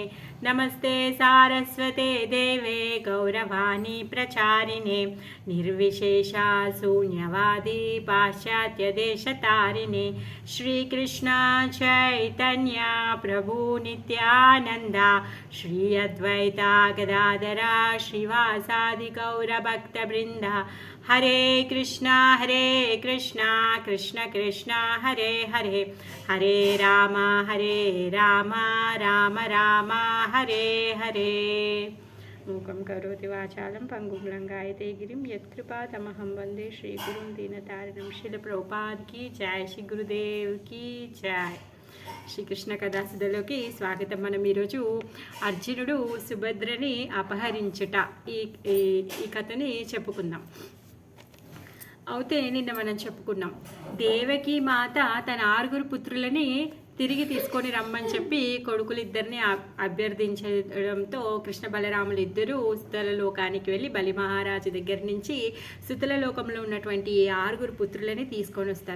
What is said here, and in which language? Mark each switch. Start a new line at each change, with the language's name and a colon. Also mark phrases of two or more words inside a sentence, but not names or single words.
Sanskrit: नमस्ते सारस्वते देवे गौरवाणी प्रचारिणे निर्विशेषा शून्यवादी पाश्चात्यदेशतारिणे। श्रीकृष्ण चैतन्य प्रभु नित्यानन्दा श्री अद्वैता गदाधरा श्रीवासादि गौरभक्तवृन्दा। हरे कृष्णा कृष्ण कृष्ण हरे हरे हरे राम राम राम हरे हरे। मूकं करोति वाचालं पंगुं लंघयते गिरिं यत्कृपातमहं वन्दे श्रीगुरुं दीनतारिणं।
Hindi: श्रील प्रभुपाद की जय, श्री गुरुदेव की जय।
Telugu: శ్రీకృష్ణ కథాసుధలోకి స్వాగతం. మనం ఈరోజు అర్జునుడు సుభద్రని అపహరించుట ఈ కథని చెప్పుకుందాం. అయితే నిన్న మనం చెప్పుకున్నాం, దేవకి మాత తన 6 పుత్రులని తిరిగి తీసుకొని రమ్మని చెప్పి కొడుకులిద్దరిని అభ్యర్థించడంతో కృష్ణ బలరాములు ఇద్దరూ సుతల లోకానికి వెళ్ళి బలి మహారాజు దగ్గర నుంచి సుతల లోకంలో ఉన్నటువంటి 6 పుత్రులని తీసుకొని వస్తారు.